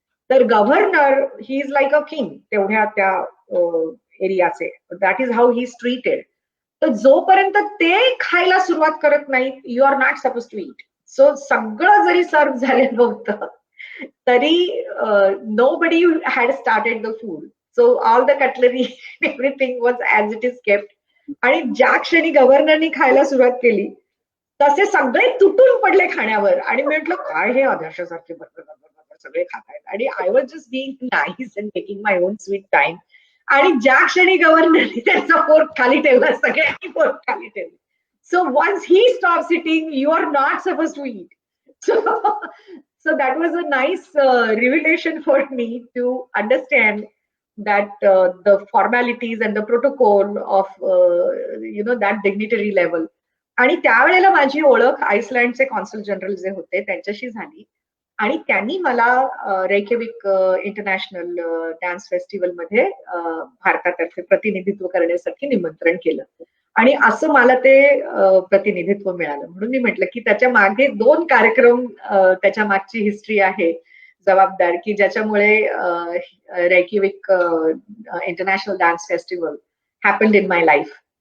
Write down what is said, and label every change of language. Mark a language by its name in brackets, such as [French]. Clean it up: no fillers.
[English] तर governor he is like a king [Marathi] तेवढ्या त्या एरियाचे. [English] That is how he is treated. [Marathi] तर जोपर्यंत ते खायला सुरुवात करत नाहीत, [English] You are not suppose to eat. [Marathi] So सगळं जरी सर्व झालेलं होतं तरी [English] nobody had started the food. So all the cutlery, everything was as it is kept. [Marathi] आणि ज्या क्षणी गव्हर्नरनी खायला सुरुवात केली तसे सगळे तुटून पडले खाण्यावर आणि मी म्हटलं काय हे आदर्शासारखे बरोबर सगळे खात आहेत. [English] आणि I was just being nice and taking my own sweet time. [Marathi] आणि ज्या क्षणी गव्हर्नरनी त्यांचा फोर्क खाली ठेवला, सगळ्यांनी फोर्क खाली ठेवले. [English] So once he stop sitting, you are not suppose to eat. So that was a nice revelation for me to understand that the formalities and the protocol of that dignitary level. [Marathi] आणि त्यावेळेला माझी ओळख आइसलँडचे consul general जे होते त्यांच्याशी झाली आणि त्यांनी मला रेकेविक इंटरनॅशनल डान्स फेस्टिवल मध्ये भारतातर्फे प्रतिनिधित्व करण्यासाठी निमंत्रण केलं. आणि असं मला ते प्रतिनिधित्व मिळालं. म्हणून मी म्हटलं की त्याच्या मागे 2 कार्यक्रम, त्याच्या मागची हिस्ट्री आहे जबाबदार, की ज्याच्यामुळे रेकिविक international dance festival [English] Happened in my life.